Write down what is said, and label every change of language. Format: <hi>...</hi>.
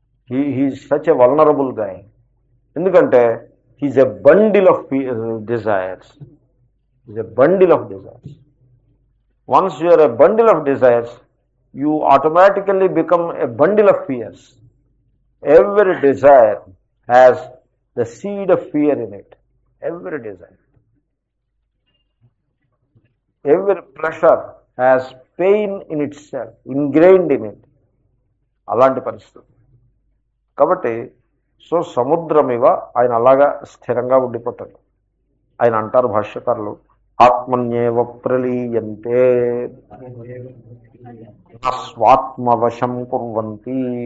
<en>He is such a vulnerable guy.</en> <te>ఎందుకంటే</te> <en>He is a bundle of desires. Is a bundle of desires. Once you are a bundle of desires, you automatically become a bundle of fears. Every desire has the seed of fear in it. Every desire. Every pleasure has pain in itself, ingrained in it.</en> <te>అలాంటి పరిస్థితి. కాబట్టి so సముద్రమివ ఆయన అలాగా స్థిరంగా ఉండిపోతాడు. ఆయన అంటారు భాష్యకారులు,</te> <sa>ఆత్మన్యేవ ప్రలీయంతే స్వాత్మవశం కుర్వంతి.</sa>